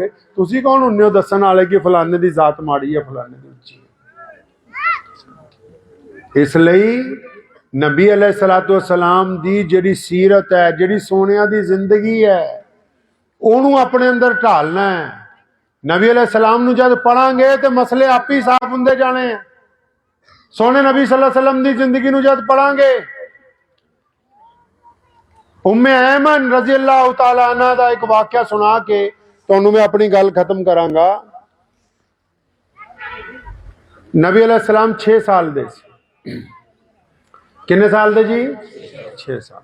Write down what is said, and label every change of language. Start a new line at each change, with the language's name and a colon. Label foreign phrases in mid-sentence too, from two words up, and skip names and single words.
Punjabi: تسیں کون ہوندے ہو دسن والے کہ فلانے دی ذات ماڑی ہے، فلانے دی اچی ہے. اسلئے نبی
Arabic: عليه الصلاة والسلام
Punjabi: دی جہڑی سیرت ہے، جہڑی سونیا دی زندگی ہے، اونوں اپنے اندر ڈھالنا ہے. نبی علیہ السلام نوں جب پڑھاں گے تو مسلے آپ ہی صاف ہوندے جانے ہیں. سوہنے نبی
Arabic: صلى الله عليه وسلم
Punjabi: دی زندگی نوں جب پڑھاں گے، ام ایمن
Arabic: رضي الله تعالى عنها
Punjabi: دا ایک واقعہ سنا کے تہانوں میں اپنی گل ختم کراں گا. نبی علیہ السلام 6 سال دے سی. کنے سال دے جی؟ 6 سال.